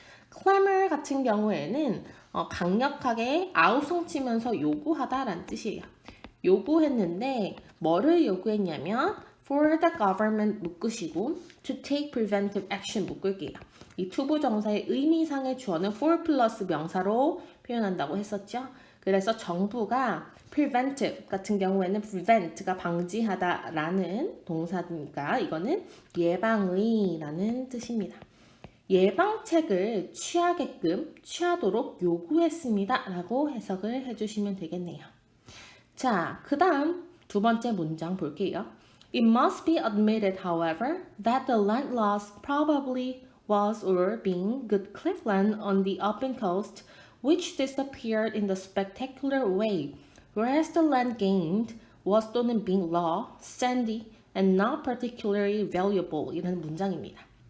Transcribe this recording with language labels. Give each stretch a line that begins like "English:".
Korean: clamor 같은 경우에는 강력하게 아우성치면서 요구하다라는 뜻이에요. 요구했는데 뭐를 요구했냐면 for the government 묶으시고 to take preventive action 묶을게요. 이 투부정사의 의미상의 주어는 for 플러스 명사로 표현한다고 했었죠. 그래서 정부가 preventive 같은 경우에는 prevent가 방지하다라는 동사니까 이거는 예방의라는 뜻입니다. 예방책을 취하도록 요구했습니다. 라고 해석을 해주시면 되겠네요. 자, 그 다음 두 번째 문장 볼게요.
English: It must be admitted, however, that the land lost probably was or being good cliffland on the open coast, which disappeared in the spectacular way, whereas the land gained was 또는 being raw, sandy, and not particularly valuable 이라는
Korean: 문장입니다.